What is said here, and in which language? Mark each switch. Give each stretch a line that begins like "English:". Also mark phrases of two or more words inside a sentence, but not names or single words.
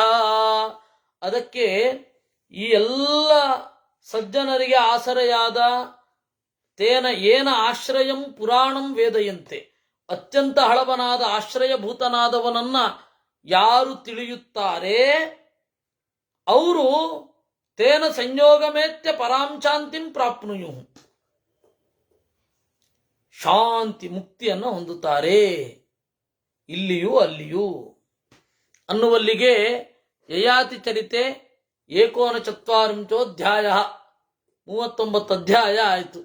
Kannada: ಅದಕ್ಕೆ ಈ ಎಲ್ಲ ಸಜ್ಜನರಿಗೆ ಆಸರೆಯಾದ
Sanskrit: ತೇನ ಏನ ಆಶ್ರಯಂ ಪುರಾಣಂ ವೇದಯಂತೆ,
Kannada: ಅತ್ಯಂತ ಹಳವನಾದ ಆಶ್ರಯಭೂತನಾದವನನ್ನ ಯಾರು ತಿಳಿಯುತ್ತಾರೆ ಅವರು
Sanskrit: ತೇನ ಸಂಯೋಗಮೇತ್ಯ ಪರಾಂ ಶಾಂತಿಂ ಪ್ರಾಪ್ನುಯು,
Kannada: ಶಾಂತಿ ಮುಕ್ತಿಯನ್ನು ಹೊಂದುತ್ತಾರೆ ಇಲ್ಲಿಯೂ ಅಲ್ಲಿಯೂ ಅನ್ನುವಲ್ಲಿಗೆ ಯಯಾತಿ ಚರಿತೆ 49 39 ಅಧ್ಯಾಯ ಆಯಿತು.